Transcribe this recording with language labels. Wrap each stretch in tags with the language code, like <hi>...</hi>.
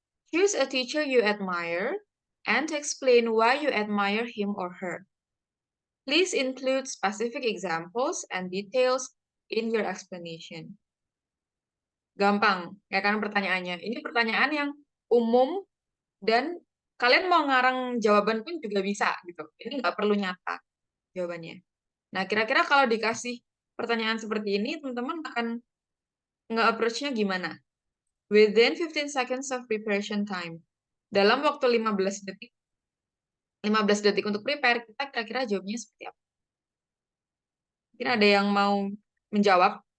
<en>Choose a teacher you admire and explain why you admire him or her. Please include specific examples and details in your explanation.</en> <id>Gampang, ya kan pertanyaannya. Ini pertanyaan yang umum dan kalian mau ngarang jawaban pun juga bisa gitu. Ini nggak perlu nyata jawabannya. Nah, kira-kira kalau dikasih pertanyaan seperti ini, teman-teman akan nge-approach-nya gimana?</id> <en>Within 15 seconds of preparation time.</en> <id>Dalam waktu 15 detik untuk prepare, kita kira-kira jawabnya seperti apa? Mungkin ada yang mau menjawab?</id>